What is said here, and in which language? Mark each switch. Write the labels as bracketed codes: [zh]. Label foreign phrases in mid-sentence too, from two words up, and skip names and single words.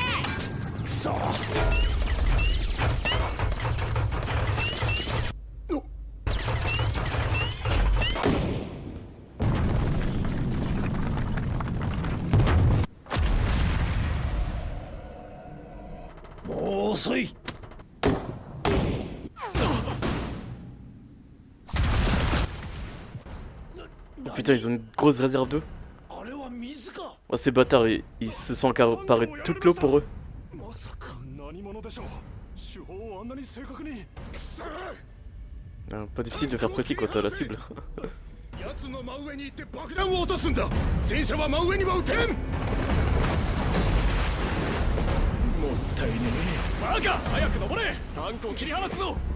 [ja] くそ。もう遅い。 [fr] Putain, ils ont une grosse réserve d'eau. Oh, ces bâtards, ils se sont accaparés toute l'eau pour eux. Ah, pas difficile de faire précis quand t'as la cible. [ja] 奴の真上に行って爆弾を落とすんだ。戦車は真上には撃てん。もったいねえ。バカ、早く登れ。タンクを切り離すぞ。